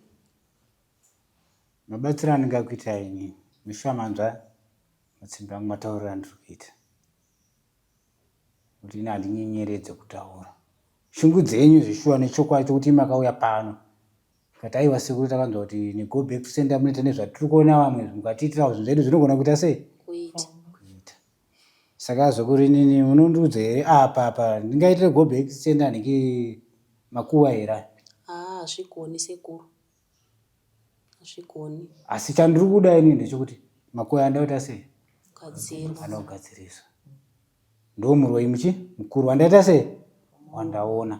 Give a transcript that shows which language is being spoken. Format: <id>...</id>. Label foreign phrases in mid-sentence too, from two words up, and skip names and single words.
<sn>Mabatsiro andingakuita ini mishamanzwa matsimba angu matauriro andiri kuita. Kuti ini handinyenyeredze kutaura. Shungu dzenyu zvishuwa nechokwadi chokuti makauya pano. Kati aiwa sekuru takanzwa kuti ni</sn> <en>go back to sender</en> <sn>munoita nezvatiri kuona vamwe mukatiitirawo zvinhu zvedu zvinogona kuita sei? Kuita. Saka zvakuri inini munondiudza here apa ndingaitire</sn> <en>go back to sender</en> <sn>niki Makuva here? Hazvigoni sekuru. Hazvigoni. Asi chandiri kuda ini ndechekuti Makuva andaita sei? Gadzirwa. Anogadziriswa. Ndo muroyi mukuru wandaita sei? Wandaona.</sn>